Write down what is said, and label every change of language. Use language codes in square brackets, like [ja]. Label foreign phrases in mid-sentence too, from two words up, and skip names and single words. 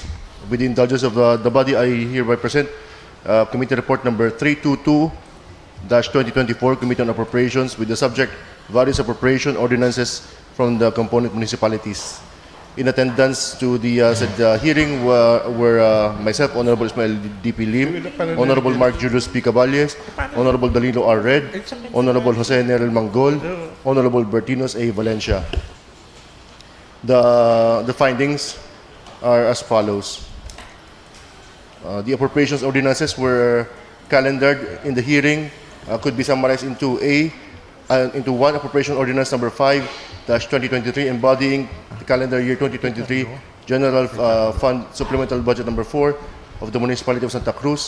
[en] With the indulgence of the body, I hereby present Committee Report number 322-2024, Committee on Appropriations, with the subject various appropriation ordinances from the component municipalities. In attendance to the said hearing were myself, Honorable Ismael D.P. Lim, Honorable Mark Julius P. Caballes, Honorable Danilo R. Red, Honorable Jose Nerel Mangol, Honorable Bertinos A. Valencia. The findings are as follows. The appropriations ordinances were calendared in the hearing, could be summarized into into one appropriation ordinance number 5-2023 embodying the calendar year 2023 General Fund Supplemental Budget number 4 of the Municipality of Santa Cruz.